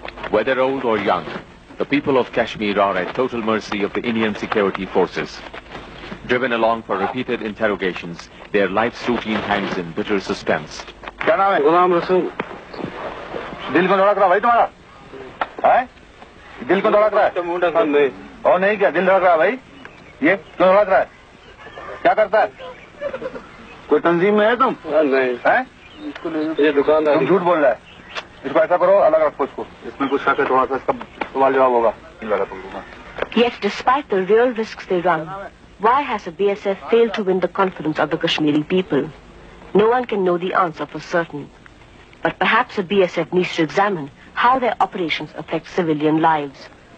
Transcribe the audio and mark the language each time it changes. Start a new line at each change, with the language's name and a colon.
English: Whether old or young, the people of Kashmir are at total mercy of the Indian security forces. Driven along for repeated interrogations, their life's routine hangs in bitter suspense.
Hindi: क्या नाम है? गुलाम रसूल। दिल को धड़क रहा भाई तुम्हारा? हैं? दिल को धड़क रहा है? और नहीं क्या दिल धड़क रहा है भाई? ये क्यों धड़क रहा है? क्या करता है? कोई तंजीम में है तुम? नहीं। हैं? ये दुकानदार। तुम झूठ बोल रहा है। इसको ऐसा करो, अलग रखो इसको। इसमें कुछ शक है, थोड़ा सा इसका सवाल जवाब होगा।
English: Yet, despite the real risks they run, why has the BSF failed to win the confidence of the Kashmiri people? No one can know the answer for certain. But perhaps the BSF needs to examine how their operations affect civilian lives.